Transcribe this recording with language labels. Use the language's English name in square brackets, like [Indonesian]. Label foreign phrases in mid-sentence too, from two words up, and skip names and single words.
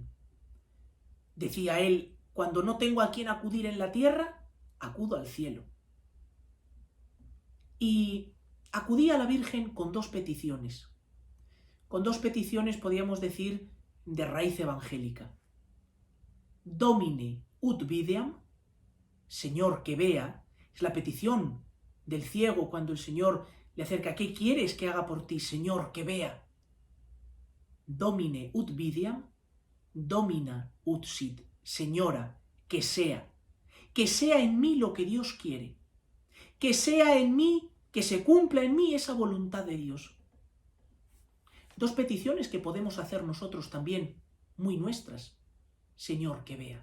[Spanish] Decía él: cuando no tengo a quien acudir en la tierra, acudo al cielo. Y acudía a la Virgen con dos peticiones. Con dos peticiones, podríamos decir, de raíz evangélica. [Latin] Domine ut videam, [Spanish] Señor que vea, es la petición del ciego cuando el Señor le acerca: ¿qué quieres que haga por ti? Señor que vea. [Latin] Domine ut videam, domina ut sit, [Spanish] Señora, que sea en mí lo que Dios quiere, que sea en mí, que se cumpla en mí esa voluntad de Dios. Dos peticiones que podemos hacer nosotros también, muy nuestras. Señor, que vea.